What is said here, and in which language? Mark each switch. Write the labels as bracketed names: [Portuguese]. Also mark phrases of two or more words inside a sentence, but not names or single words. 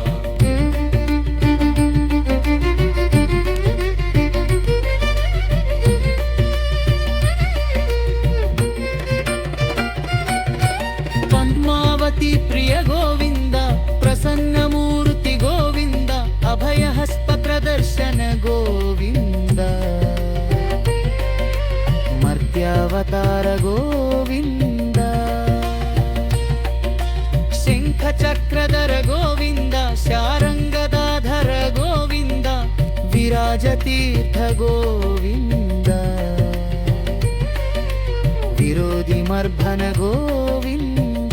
[Sanskrit] పద్మావతి ప్రియ గోవింద, ప్రసన్నమూర్తి గోవింద, అభయహస్త ప్రదర్శన గోవింద, ಅವತಾರ ಗೋವಿಂದ ಶಂಖ ಚಕ್ರಧರ ಗೋವಿಂದ ಶಾರಂಗದಾಧರ ಗೋವಿಂದ ವಿರಾಜತೀರ್ಥ ಗೋವಿಂದ ವಿರೋಧಿ ಮರ್ಭನ ಗೋವಿಂದ